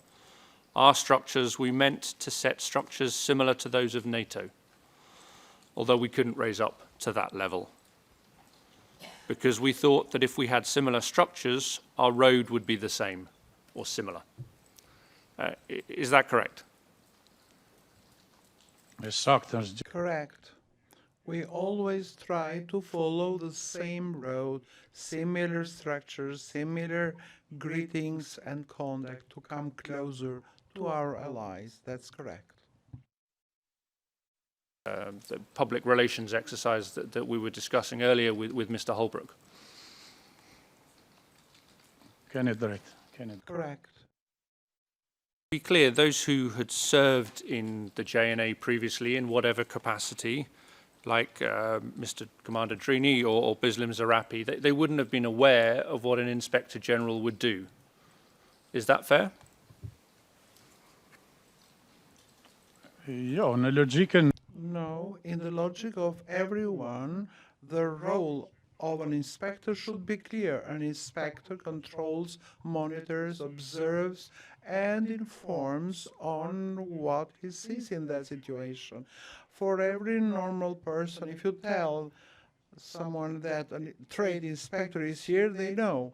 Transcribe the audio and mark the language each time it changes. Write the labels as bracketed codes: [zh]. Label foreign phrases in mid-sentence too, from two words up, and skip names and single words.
[en] Our structures, we meant to set structures similar to those of NATO, although we couldn't raise up to that level, because we thought that if we had similar structures, our road would be the same or similar. Is that correct? [sq] Me saktë është [en] Correct. We always try to follow the same road, similar structures, similar greetings and conduct to come closer to our allies. That's correct. The public relations exercise that we were discussing earlier with Mr. Holbrook. [sq] keni drejt, keni drejt. [en] Correct. To be clear, those who had served in the JNA previously in whatever capacity, like Mr. Commander Drini or Bislim Zarapi, they wouldn't have been aware of what an Inspector General would do. Is that fair? [sq] Jo, në logjikën [en] No, in the logic of everyone, the role of an inspector should be clear. An inspector controls, monitors, observes, and informs on what he sees in that situation. For every normal person, if you tell someone that a trade inspector is here, they know.